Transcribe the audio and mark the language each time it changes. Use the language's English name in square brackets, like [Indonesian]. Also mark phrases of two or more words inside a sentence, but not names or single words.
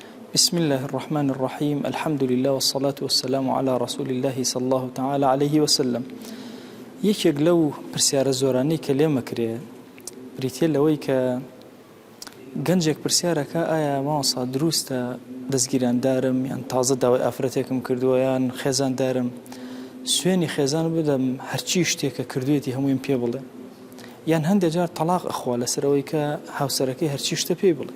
[Arabic] بسم الله الرحمن الرحيم الحمد لله والصلاة والسلام على رسول الله صلى الله تعالى عليه وسلم. [Central Kurdish] یەکێک لەو پرسیارە زۆرانەی کە لێمە کرێ بریتێ لەوەی کە گەنجێک پرسیارەکە ئایا ماوەسا دروستە دەستگیراندارم یان تازە داوای ئافرەتێکم کردووە یان خێزاندارم سوێنی خێزان بدەم هەرچی شتێکە کردوێتی هەموویم پێ بڵێ یان هەندێک جار تەلاق ئەخوا لەسەرەوەی کە هاوسەرەکەی هەرچی شتە پێی بڵێ.